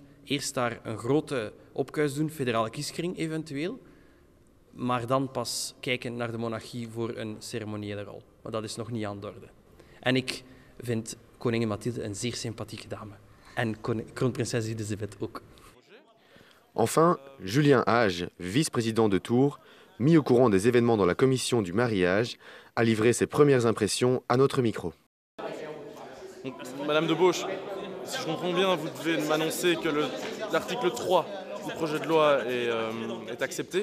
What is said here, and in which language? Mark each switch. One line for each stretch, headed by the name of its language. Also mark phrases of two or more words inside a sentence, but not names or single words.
Dutch: Eerst daar een grote opkuis doen, federale kieskring eventueel. Maar dan pas kijken naar de monarchie voor een ceremoniële rol. Maar dat is nog niet aan de orde. En ik vind koningin Mathilde een zeer sympathieke dame. En kroonprinses Elisabeth ook.
French: Enfin, Julien Hage, vice-président de Tours, mis au courant des événements dans la commission du mariage, a livré ses premières impressions à notre micro. Madame de Bauche, si je comprends bien, vous devez m'annoncer que l'article 3 du projet de loi est accepté.